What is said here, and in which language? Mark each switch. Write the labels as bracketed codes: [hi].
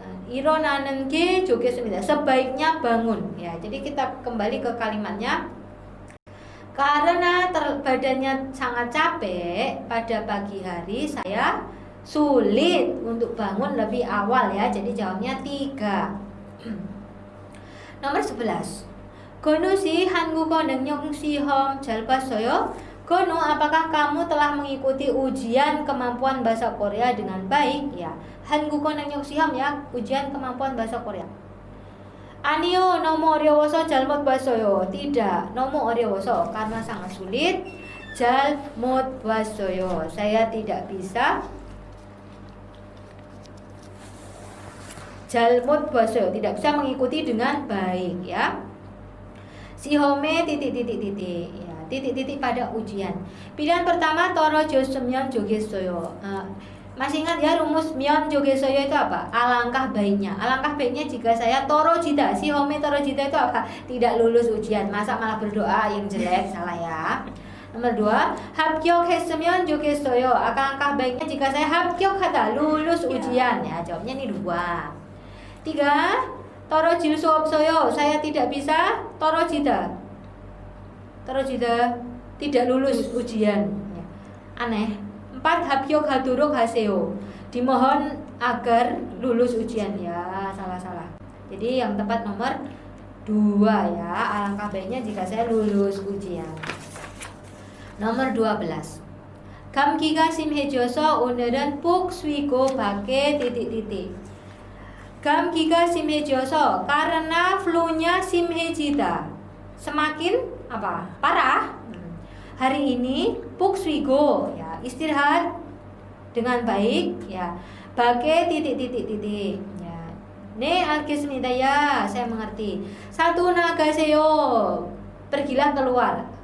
[ko] Ironanen ge jogesumida, [id] sebaiknya bangun. Ya, jadi kita kembali ke kalimatnya. Karena badannya sangat capek pada pagi hari, saya sulit untuk bangun lebih awal ya. Jadi jawabnya 3. Nomor 11. [ko] Gono si 한국어 능력 시험 잘 봤어요? [id] Gono, apakah kamu telah mengikuti ujian kemampuan bahasa Korea dengan baik? Ya, [ko] 한국어 능력 시험 [id] ya, ujian kemampuan bahasa Korea. [ko] 아니요, 너무 어려워서 잘못 봤어요. [id] Tidak, [ko] 너무 어려워서 [id] karena sangat sulit. [ko] 잘못 봤어요. [id] Saya tidak bisa. [ko] 잘못 봤어요. [id] Tidak bisa mengikuti dengan baik ya. [ko] 시험에 [id] titik-titik-titik ya, titik-titik pada ujian. Pilihan pertama [ko] 떨어졌으면 좋겠어요. [id] Masih ingat ya rumus 면 좋겠어요 itu apa? Alangkah baiknya. Alangkah baiknya jika saya 떨어지다. [ko] 시험에 떨어지다 [id] itu apa? Tidak lulus ujian. Masa malah berdoa yang jelek? Salah ya. Nomor 2, [ko] 합격했으면 좋겠어요. [id] Alangkah baiknya jika saya 합격하다, lulus ujian. Ya, jawabnya ini 2. 3, [ko] 떨어질 수 없어요. [id] Saya tidak bisa 떨어지다. 떨어지다, tidak lulus ujian. Ya. Aneh. 4, [ko] 합격하도록 하세요. [id] Dimohon agar lulus ujian. Ya, salah. Jadi yang tepat nomor 2 ya. Alangkah baiknya jika saya lulus ujian. Nomor 12. [ko] 감기가 심해져서 오늘은 푹 쉬고 밖에 [id] titik-titik. [ko] 감기가 심해져서 [id] karena flu-nya [ko] 심해지다. [id] Semakin apa? Parah. Hari ini [ko] 푹 쉬고 [id] ya, istirahat dengan baik ya. Pakai titik-titik-titik ya. [ko] 네, 알겠습니다 [id] ya, saya mengerti. 1, [ko] 나가세요. [id] Pergilah keluar.